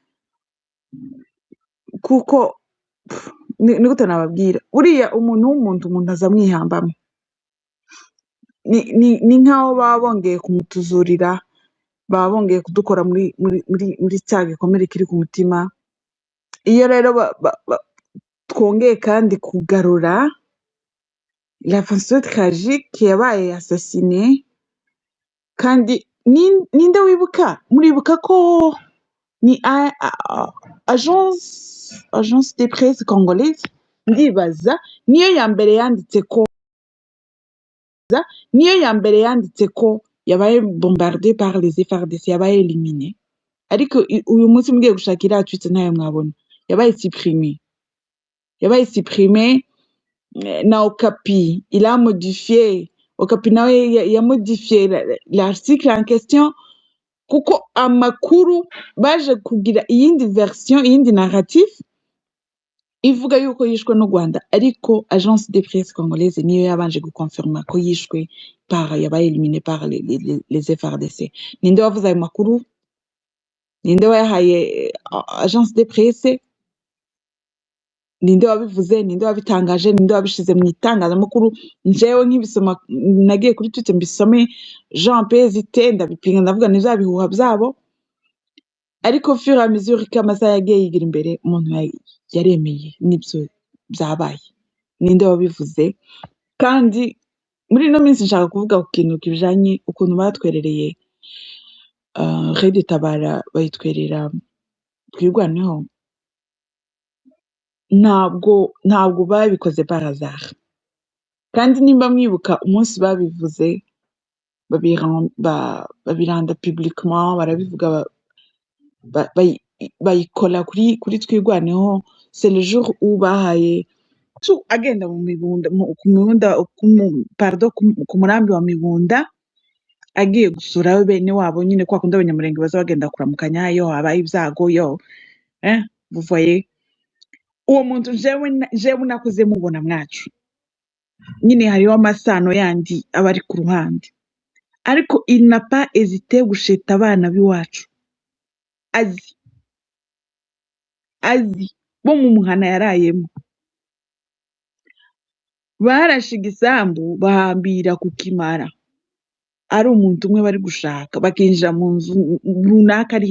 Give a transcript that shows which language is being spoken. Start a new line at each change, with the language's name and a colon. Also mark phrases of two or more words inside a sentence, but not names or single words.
Kinyarwanda: kuko ni gute nababwira uriya umuntu aza amwihambamo ni nk'aho baba bongeye kumutuzurira baba bongeye kudukora muri cya gikomere kiri ku mutima iyo rero twongeye kandi kugarura
French: la façon tragique
Kinyarwanda: yabaye assassiné kandi ninde wibuka muribuka ko ni
French: agence de presse congolaise
Kinyarwanda: ndibaza niyo ya mbere yanditse ko yabaye
French: bombardé par les FARDC
Kinyarwanda: yabaye éliminé ariko uyu munsi mugiye gushaka iriya tweet ntayo mwabona yabaye supprimé na Okapi
French: il a modifié
Kinyarwanda: Okapi nawe yamodifiye
French: l'article en question
Kinyarwanda: kuko amakuru baje kugira iyindi version iyindi narrative ivuga yuko yishwe n'u Rwanda ariko
French: agence de presse congolaise
Kinyarwanda: niyo yabanje gukonfirma ko yishwe yabaye éliminé
French: par les FARDC
Kinyarwanda: ninde wavuze ayo makuru ninde wayahaye
French: agence de presse
Kinyarwanda: ninde wabivuze ninde wabitangaje ninde wabishize mu itangazamakuru njewe nk'ibisoma nagiye kuri Twitter mbisome Jean Pezite ndabipinga ndavuga ni bya bihuha byabo ariko
French: fur et à mesure
Kinyarwanda: ko amasaha yagiye yigira imbere umuntu yaremeye n'ibyo byabaye ninde wabivuze kandi muri ino minsi nshaka kuvuga ku kintu kijanye ukuntu batwerereye Red Tabara bayitwerera twirwaneho ntabwo babikoze
French: par hasard
Kinyarwanda: kandi nimba mwibuka umunsi babivuze babiranda publiquement barabivuga bayikora kuri twirwaneho
French: c'est le jour où
Kinyarwanda: bahaye agenda mu mibunda ku murambi wa Mibunda agiye gusura bene wabo nyine kwa kundi abanyamurenge baza bagenda kuramukanya yo habaye ibyago yo
French: vous voyez
Kinyarwanda: uwo muntu jewe nakuze mubona mwacu nyine hariho amasano yandi aba ari ku ruhande ariko
French: il n'a pas hésité
Kinyarwanda: gusheta abana b'iwacu azi bo mu muhana yarayemo barashiga isambu bahambira ku kimara ari umuntu umwe bari gushaka bakinjira mu nzu runaka ari